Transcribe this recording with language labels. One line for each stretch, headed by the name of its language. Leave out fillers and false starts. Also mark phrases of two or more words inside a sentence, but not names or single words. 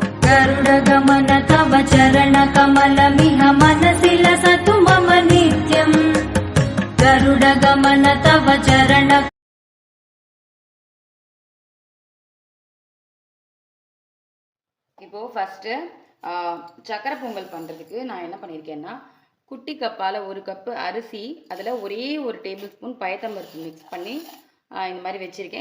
Sanskrit: गरुडगमन तव चरणकमलमिह मनसि लसतु मम नित्यम् गरुडगमन तव चरण
Tamil: இப்போ ஃபர்ஸ்ட் சக்கரை பொங்கல் பண்ணுறதுக்கு நான் என்ன பண்ணியிருக்கேன்னா குட்டி கப்பால் 1 கப்பு அரிசி அதில் ஒரே 1
English: table spoon
Tamil: பயத்தம்பருப்பு மிக்ஸ் பண்ணி இந்த மாதிரி வச்சுருக்கேன்.